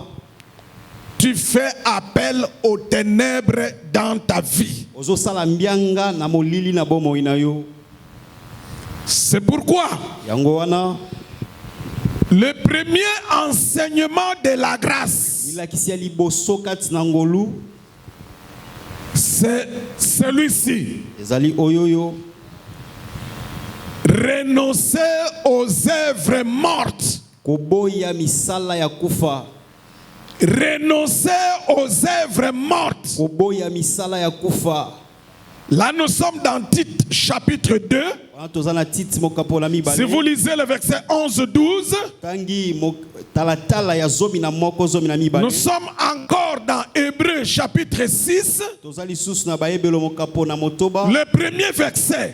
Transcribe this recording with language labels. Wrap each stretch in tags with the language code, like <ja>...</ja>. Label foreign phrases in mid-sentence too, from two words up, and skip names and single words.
<fr>tu fais appel aux ténèbres dans ta vie.</fr> <ln>ozosala mbianga na molili na bomoi na yo.</ln> <fr>C'est pourquoi</fr> <ln>Yango wana,</ln> <fr>le premier enseignement de la grâce,</fr> <ln>ilakisi ya liboso kati na ngolu,</ln> <fr>c'est celui-ci.</fr> <ln>ezali oyoyo,</ln> <fr>Renoncer aux œuvres mortes.</fr> <ln>koboya misala ya kufa,</ln> <fr>Renoncer aux œuvres mortes.</fr> <ln>koboya misala ya kufa.</ln> <fr>Là, nous sommes dans Tite chapitre 2. Si vous lisez le verset 11-12, nous sommes encore dans Hébreux chapitre 6, le premier verset.</fr>